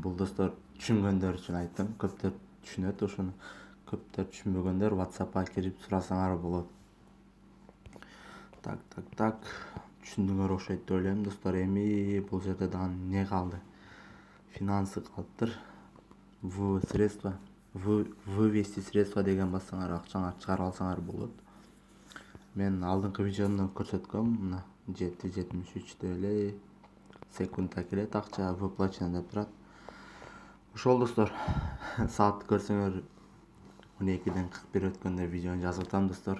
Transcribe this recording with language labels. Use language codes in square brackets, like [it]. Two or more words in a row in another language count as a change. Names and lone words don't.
[ky] Бул достор түшүнгөндөр үчүн айттым. Көптөр түшүнөт ошону. Көптөр түшүнбөгөндөр WhatsApp'ка кирип сурасаңар болот. Так. Түшүндүңөр окшойт деп ойлойм достор. Эми бул жерде дагы не калды? Финансы калыптыр. [ru] Вывод средства. вывести средства [ky] деген бассаңар акчаңар чыгара алсаңар болот. Мен алдыңкы видеомда көрсөткөм, мына 7.73 эле секундта келет акча, выплачено деп турат. Ошол достор, саат көрсөңөр 12:41 өткөндө видеону жазып атам достор.